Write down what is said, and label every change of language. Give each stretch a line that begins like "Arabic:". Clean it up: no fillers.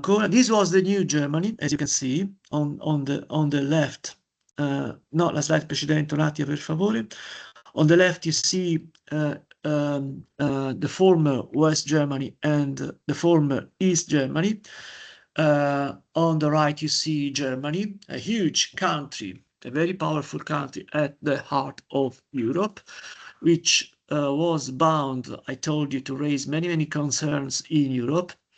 English: This was the new Germany, as you can see on the left.
Italian: No, la slide precedente un attimo per favore.
English: On the left you see the former West Germany and the former East Germany. On the right you see Germany, a huge country, a very powerful country at the heart of Europe, which was bound, I told you, to raise many concerns in Europe.